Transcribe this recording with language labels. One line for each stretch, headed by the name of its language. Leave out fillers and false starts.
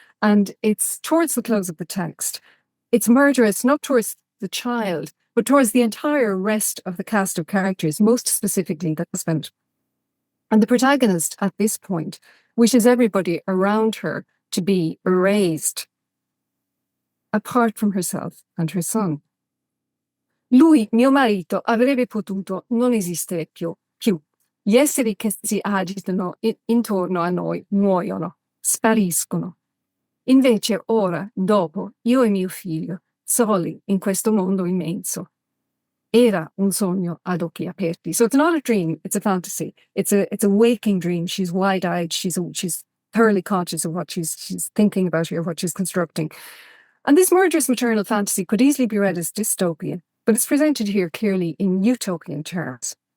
English: And it's towards the close of the text. It's murderous not towards the child, but towards the entire rest of the cast of characters, most specifically the husband. And the protagonist at this point wishes everybody around her to be erased, apart from herself and her son.
Italian: Lui, mio marito, avrebbe potuto non esistere più. Gli esseri che si agitano intorno a noi muoiono, spariscono. Invece ora, dopo, io e mio figlio soli in questo mondo immenso. Era un sogno ad occhi aperti.
English: So it's not a dream, it's a fantasy. It's a waking dream. She's wide-eyed, she's thoroughly conscious of what she's thinking about here, what she's constructing. And this murderous maternal fantasy could easily be read as dystopian, but it's presented here clearly in utopian terms.